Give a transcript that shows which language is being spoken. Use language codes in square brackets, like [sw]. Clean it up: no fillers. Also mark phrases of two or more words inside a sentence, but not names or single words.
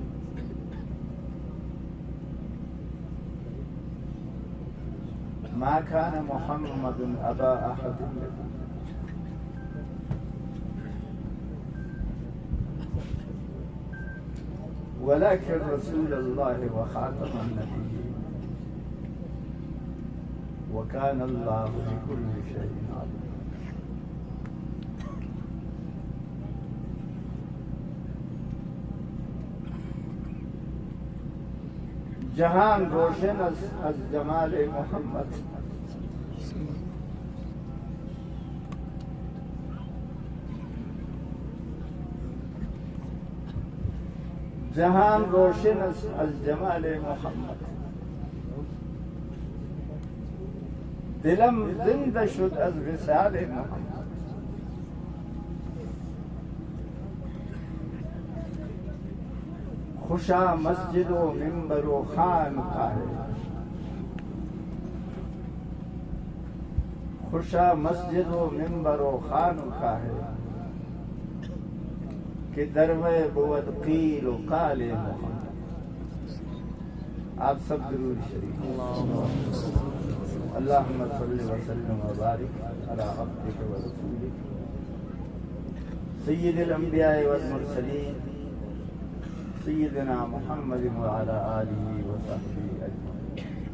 [ar] ما كان محمد أبا أحد منكم ولكن رسول الله وخاتم النبيين وكان الله بكل شيء عليم. [fa] جہان روشن از جمال محمد، جہان روشن از جمال محمد، دلم زندہ شد از وصال محمد. خوشا مسجد و منبر و خان کا ہے، خوشا مسجد و منبر و خان کا ہے کہ دروے بود قیل و قال محمد. [ur] آپ سب درود شریف [ar] اللہم صلی وسلم و بارک علی عبدک و رسولک سید الانبیاء والمرسلین سیدنا محمد وعلی آلہ وصحبہ اجمعین.